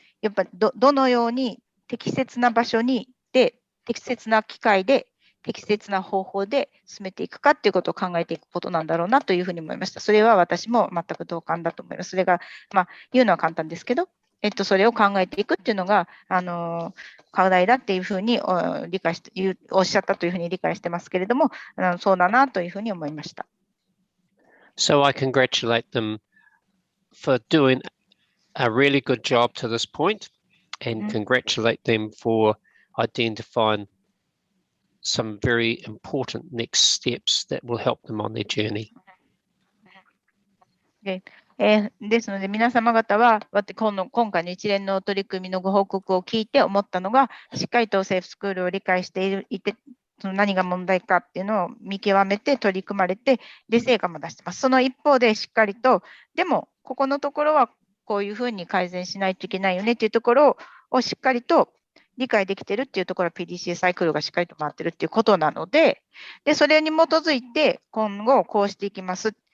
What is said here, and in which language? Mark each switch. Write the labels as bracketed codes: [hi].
[ja] っぱりどのように適切な場所に適切な機会で適切な方法で進めていくかっていうことを考えていくことなんだろうなというふうに思いました。それは私も全く同感だと思います。それが、言うのは簡単ですけど、それを考えていくっていうのが、課題だっていうふうに理解しておっしゃったというふうに理解してますけれども、そうだなというふうに思いました。 [en] So I congratulate them for doing a really good job to this point, and congratulate them for identifying some very important next steps that will help them on their journey. [ja] ですので、皆様方は今回の一連の取り組みのご報告を聞いて思ったのが、しっかりとセーフスクールを理解していて、何が問題かっていうのを見極めて取り組まれて、で、成果も出してます。その一方で、しっかりと、でも、ここのところはこういうふうに改善しないといけないよねっていうところをしっかりと理解できてるっていうところは PDCA サイクルがしっかりと回ってるっていうことなので、それに基づいて今後こうしていきます。